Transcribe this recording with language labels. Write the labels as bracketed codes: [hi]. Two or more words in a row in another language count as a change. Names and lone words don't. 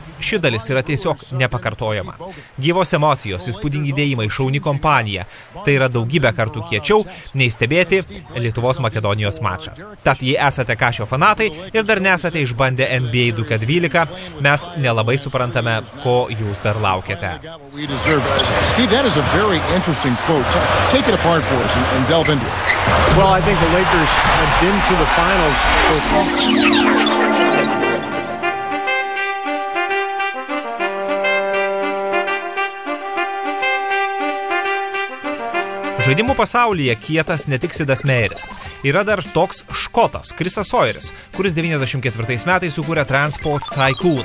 [lt] Ši dalis yra tiesiog nepakartojama. Gyvos emocijos, įspūdingi dėjimai, šauni kompanija – tai yra daugybę kartų kiečiau nei stebėti Lietuvos Makedonijos mačą. Tad jei esate Kašio fanatai ir dar nesate išbandę NBA 2K12, mes nelabai suprantame, ko jūs dar laukiate. [en] Steve, that is a very interesting quote. Take it apart for us and delve into it. Well, I think the Lakers have been to the finals. [lt] Žaidimų pasaulyje kietas ne tik Sidas Meieris. Yra dar toks škotas, Chrisas Sawyers, kuris 94 metais sukūrė Transport Tycoon.